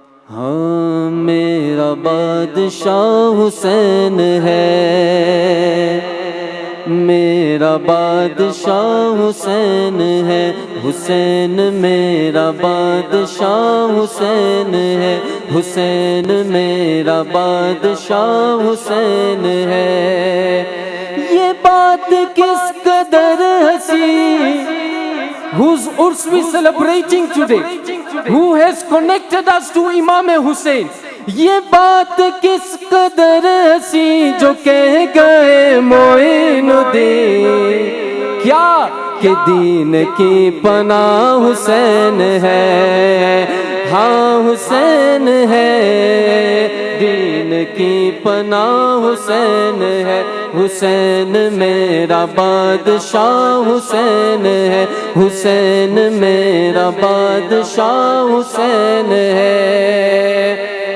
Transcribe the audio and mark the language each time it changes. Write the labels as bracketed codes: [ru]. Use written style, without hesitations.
[ur] ہاں میرا بادشاہ حسین ہے، میرا بادشاہ حسین ہے، حسین میرا بادشاہ حسین ہے، حسین میرا بادشاہ حسین ہے. یہ بات کس قدر ہنسی [en] whose urs we celebrating today, who has connected us to Imam Hussain. [ur] یہ بات کس قدر ہنسی جو کہہ گئے معین الدین، کیا کہ دین کی پناہ حسین ہے، ہاں حسین ہے، دین کی پناہ حسین ہے، حسین میرا بادشاہ حسین ہے، حسین میرا بادشاہ حسین ہے.